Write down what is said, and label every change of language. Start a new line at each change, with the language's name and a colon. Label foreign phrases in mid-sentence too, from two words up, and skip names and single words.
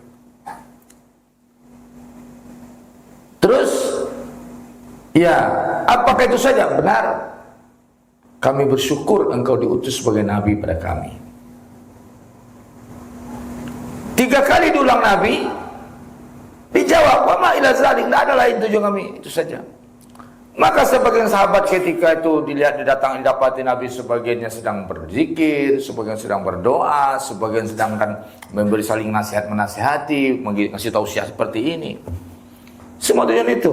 Indonesian: Terus, ya, apakah itu saja? Benar. Kami bersyukur engkau diutus sebagai Nabi pada kami. 3 kali diulang Nabi, dijawab,
Arabic: وما إلا ذلك,
Indonesian: tidak ada lain tujuan kami, itu saja. Maka sebagian sahabat ketika itu didapati Nabi, sebagiannya sedang berzikir, sebagian sedang berdoa, sebagian sedang memberi saling nasihat menasihati, ngasih tausiah seperti ini. Semua tujuan itu.